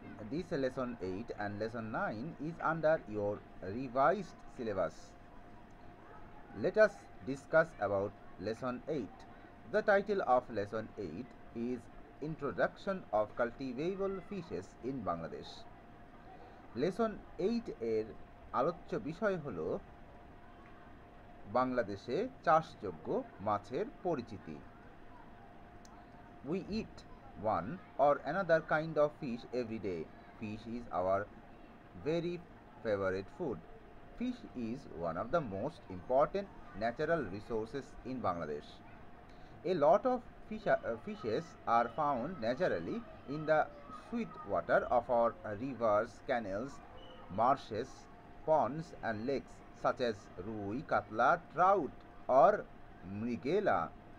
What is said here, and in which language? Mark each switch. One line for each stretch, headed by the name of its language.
English: This lesson 8 and lesson 9 is under your revised syllabus. Let us discuss about lesson 8. The title of lesson 8 is Introduction of Cultivable Fishes in Bangladesh.
Bangla: Lesson 8 এর আলোচ্য বিষয় হলো বাংলাদেশে চাষযোগ্য মাছের পরিচিতি।
English: We eat one or another kind of fish every day. Fish is our very favorite food. Fish is one of the most important natural resources in Bangladesh. A lot of fishes are found naturally in the sweet water of our rivers, canals, marshes, ponds and lakes such as rui, katla, trout or mrigela.